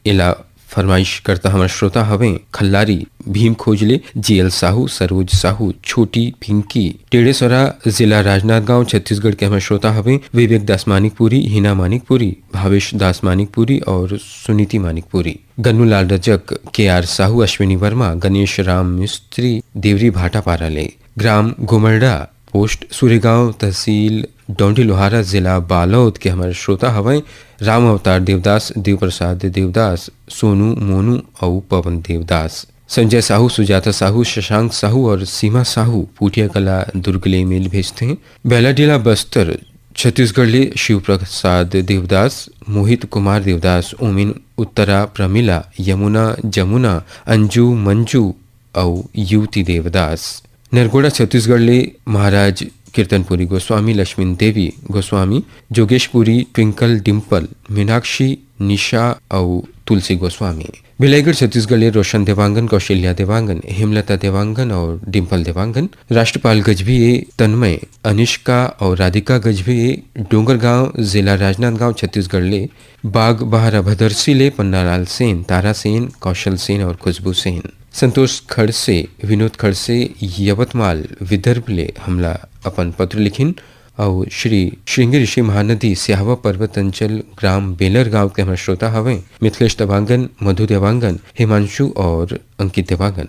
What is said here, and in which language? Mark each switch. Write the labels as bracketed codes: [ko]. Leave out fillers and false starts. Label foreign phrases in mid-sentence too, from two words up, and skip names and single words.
[hne] इला फरमाइश करता हमारा श्रोता हवे खल्लारी भीम खोजले जीएल साहू सरोज साहू छोटी पिंकी टेढ़ेसरा जिला राजनांदगांव छत्तीसगढ़ के हमारे श्रोता हवे विवेक दास मानिकपुरी हिना मानिकपुरी भावेश दास मानिकपुरी और सुनीति मानिकपुरी गन्नू लाल रजक के आर साहू अश्विनी वर्मा गणेश राम मिस्त्री देवरी भाटा पाराले ग्राम घुमरडा पोस्ट सूर्यगांव तहसील डोंडी लोहारा जिला बालोद के हमारे श्रोता हवाएं राम अवतार देवदास देव प्रसाद देवदास सोनू मोनू और पवन देवदास संजय साहू सुजाता साहू शशांक साहू और सीमा साहू पूटिया कला दुर्गले मेल भेजते हैं बेलाडीला बस्तर छत्तीसगढ़ ले शिव प्रसाद देवदास मोहित कुमार देवदास ओमिन उत्तरा प्रमिला यमुना जमुना अंजू मंजू और युवती देवदास नरगोड़ा छत्तीसगढ़ ले महाराज कीर्तनपुरी गोस्वामी लक्ष्मी देवी गोस्वामी जोगेशपुरी ट्विंकल डिम्पल मीनाक्षी निशा और तुलसी गोस्वामी बिलाईगढ़ छत्तीसगढ़ ले रोशन देवांगन कौशल्या देवांगन हेमलता देवांगन और डिम्पल देवांगन राष्ट्रपाल गजभिये तन्मय अनिष्का और राधिका गजभिये डोंगरगांव जिला राजनांदगांव छत्तीसगढ़ ले बाग बहारा भदरसी ले पन्नालाल सेन तारा सेन कौशल सेन और खुशबू सेन संतोष खड़से विनोद खड़से यवतमाल विदर्भ ले हमला अपन पत्र लिखिन और श्री श्रृंगी ऋषि महानदी स्याहवा पर्वत अंचल ग्राम बेलर गांव के हमारे श्रोता हवे मिथिलेश देवांगन मधु देवांगन हिमांशु और अंकित देवांगन।